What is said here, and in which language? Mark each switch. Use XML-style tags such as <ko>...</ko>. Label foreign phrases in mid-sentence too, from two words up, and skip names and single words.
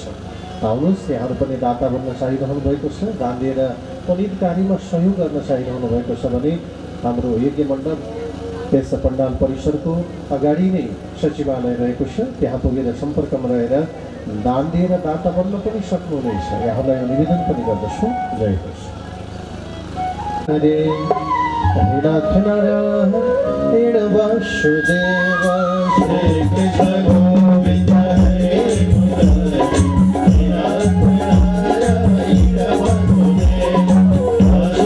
<ne>आउनुहोस्, यहाँहरू पनि दाता बन्न चाहिरहनु भएको छ, दान दिएर पुनीत कार्यमा सहयोग गर्न चाहिरहनु भएको छ भने हाम्रो यज्ञ मण्डप त्यस पण्डाल परिसरको अगाडि नै सचिवालय रहेको छ। त्यहाँ पुगेर सम्पर्कमा रहेर दान दिएर दाता बन्न पनि सक्नुहुनेछ। यहाँलाई निवेदन पनि गर्दछु। जय होस्। हरे नाथ नारायण वासुदेव श्री कृष्ण गोविंद हरे मुरारी नाथ नारायण वासुदेव</ne>